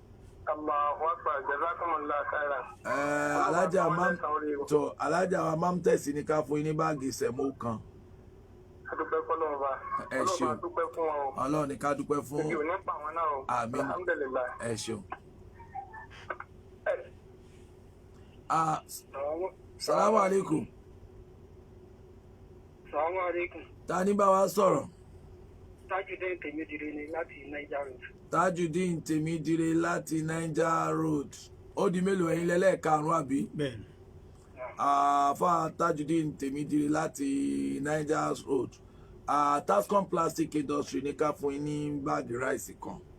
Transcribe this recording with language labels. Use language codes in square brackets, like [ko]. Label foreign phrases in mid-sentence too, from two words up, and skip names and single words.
[yo] Alájà wa Mamtesi ní ká fún yín ní báàgì sẹ̀mó kan. Ẹ ṣeun Ọlọ́run ní ká dúpẹ́ fún. Àmín. Ẹ ṣeun. [ar] السلام عليكم. السلام عليكم. [yo] Ta ní bá wa sọ̀rọ̀? Tajudeen Temidire ni láti Niger Road. Tajudeen Temidire láti Niger Road. Ó di mélòó ẹ̀yin lẹ́lẹ́ẹ̀karùn-ún àbí? bẹ́ẹ̀ni. Àfà Tajudeen Temidire láti Niger Road. Tascom Plastic Industry ní ká fún yín ní báàgì ráìsì kan.